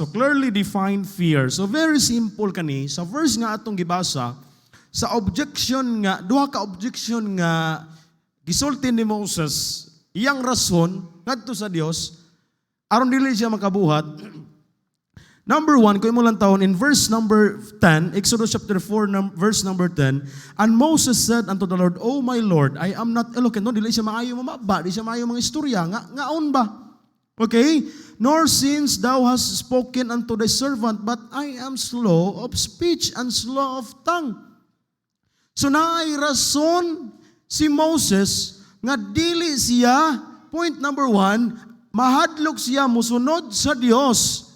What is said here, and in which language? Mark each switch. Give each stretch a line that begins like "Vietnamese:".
English: So clearly define fear.
Cebuano: So very simple kani, sa verse nga atong gibasa, sa objection nga, duha ka objection nga gisulti ni Moses, iyang rason ngadto sa Dios aron dili siya makabuhat.
English: Number 1,
Cebuano: kung mo lang taon,
English: in verse number 10, Exodus chapter 4, verse number 10, and Moses said unto the Lord, O my Lord, I am not eloquent.
Cebuano: No, dili siya maayo mamaba, di siya maayo mga istorya, ngaon ba? Okay?
English: Nor since thou hast spoken unto thy servant, but I am slow of speech and slow of tongue.
Cebuano: So naay rason si Moses, nga dili siya, point number 1, mahadlok siya, musunod sa Dios.